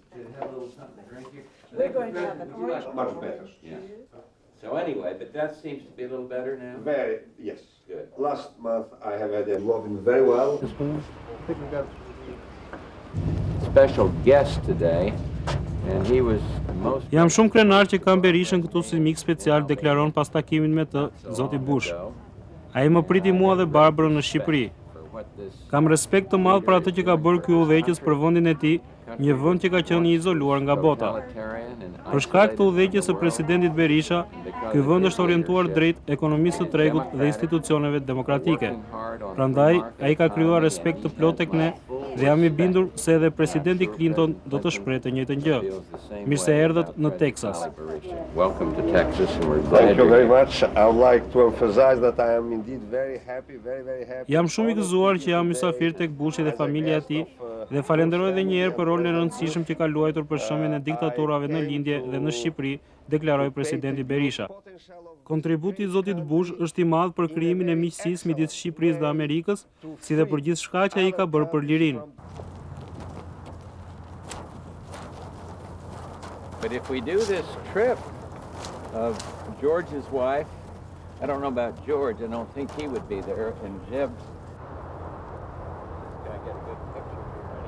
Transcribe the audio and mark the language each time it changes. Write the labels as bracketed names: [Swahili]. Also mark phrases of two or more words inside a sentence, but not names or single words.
[English] We're going to have an orange. Much better. Yes. So anyway, but that seems to be a little better now? Very, yes. Good. Last month I have had a loving very well. Special guest today, and he was most... [Albanian] Jam shumë krenar që kam Berishën këtu si mik special, deklaron pas takimin me të zoti Bush. Ai më priti mua dhe Barbarën në Shqipëri. Kam respekt të madh për atë që ka bërë ky udhëheqës për vendin e tij, një vend që ka qenë i izoluar nga bota. Për shkak të udhëheqjes së presidentit Berisha, ky vend është orientuar drejt ekonomisë së tregut dhe institucioneve demokratike. Prandaj, ai ka krijuar respekt të plotë tek ne dhe jam i bindur se edhe presidenti Clinton do të shprehë të njëjtën gjë. Mirë se erdhët në Texas. [English] Welcome to Texas, and we're Thank you very much. I would like to emphasize that I am indeed very happy, very happy. [Albanian] Jam shumë i gëzuar që jam mysafir tek Bushi dhe familja e tij dhe falenderoj edhe një herë për rolin e rëndësishëm që ka luajtur për shëmbjen e diktaturave në lindje dhe në Shqipëri, deklaroi presidenti Berisha. Kontributi i zotit Bush është i madh për krijimin e miqësisë midis Shqipërisë dhe Amerikës, si dhe për gjithçka që ai ka bërë për lirinë. [English] But if we do this trip of George's wife, I don't know about George, I don't think he would be there, and Jeb. Can I get a good picture here, ready?